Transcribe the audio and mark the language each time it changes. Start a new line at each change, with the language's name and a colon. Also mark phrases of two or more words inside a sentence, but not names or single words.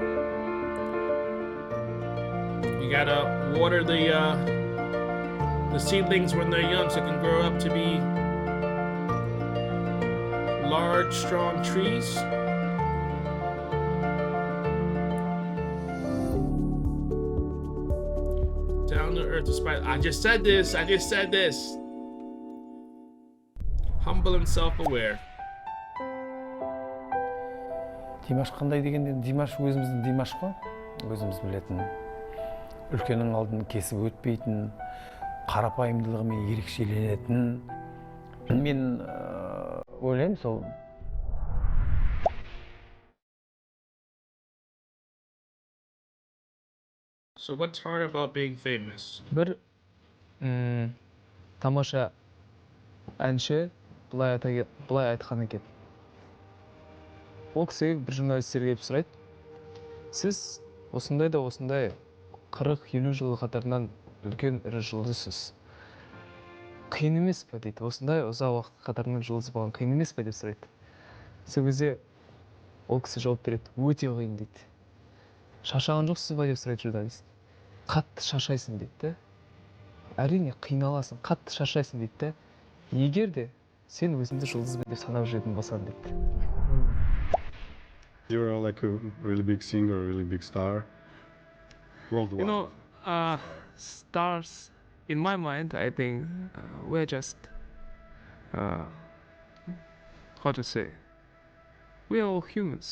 English: You gotta water the seedlings when they're young so they can grow up to be large, strong trees. To down to earth despite. I just said this. Humble and self-aware.
Kazakh: Димаш қандай дегенде, Димаш өзіміздің Димаш қой. Өзіміз білетін, үлкеннің алдын кесіп өтпейтін, қарапайымдылығымен ерекшеленетін. Мен ойлаймын сол.
English: So what's hard about being famous?
Kazakh: Бір тамаша әнші былай айтқан екен. Ол кісі бір журналистер келіп сұрайды. Сіз осындай 40-50 жыл қатарынан үлкен ірі жұлдызсыз. Қиын емес пе дейді. Осындай ұзақ уақыт қатарынан жұлдыз болған қиын емес пе деп сұрайды. Сол кезде ол кісі жауап береді. Өте қиын дейді. Шаршаған жоқсыз ба деп сұрайды журналист. Қатты шаршайсың дейді. Әрине қиналасың, қатты шаршайсың дейді. Егер де сен өзіңді жұлдызбен деп санап жүретін болсаң дейді.
English: You're like a really big singer, a really big star worldwide. You know, stars, in my mind, I think we're just, how to say, we're all humans.